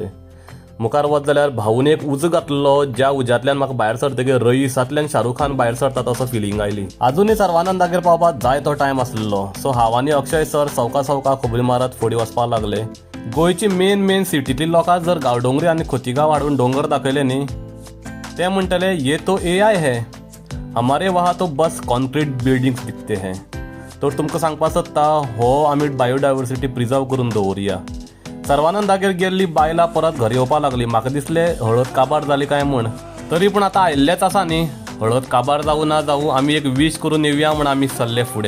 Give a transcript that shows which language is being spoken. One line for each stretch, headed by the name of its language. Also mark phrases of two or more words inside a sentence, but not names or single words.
Konkani: मुखार वच जाल्यार भाऊन एक उजो घातलो, ज्या उज्यांतल्यान म्हाका भायर सरतकीर रईसांतल्यान शाहरुख खान भायर सरता तसो फिलींग आयली. आजुनूय सर्वानंदागेर पावपाक जाय तो टायम आसलेलो, सो हांव आनी अक्षय सर सवका खबरी मारत फुडें वचपाक लागले. गोंयची मेन सिटींतली लोकांक जर गांवडोंगरी आनी खोतिगांव वाडून डोंगर दाखयले न्ही, ते म्हणटले
Hindi: ये तो AI है, हमारे वहाँ तो बस
English: concrete buildings
Hindi: दिखते हैं.
Konkani: तर तुमकां सांगपाक सोदता हो आमी
English: biodiversity preserve
Konkani: करून दवरया. सर्वानंदागेर गेल्ली बायलां परत घरा येवपाक लागली. म्हाका दिसलें हळद काबार जाली काय म्हण, तरी पूण आतां आयिल्लेच आसा न्ही, हळद काबार जावं ना जावं आमी एक वीश करून येवया म्हण आमी सरले फुडें.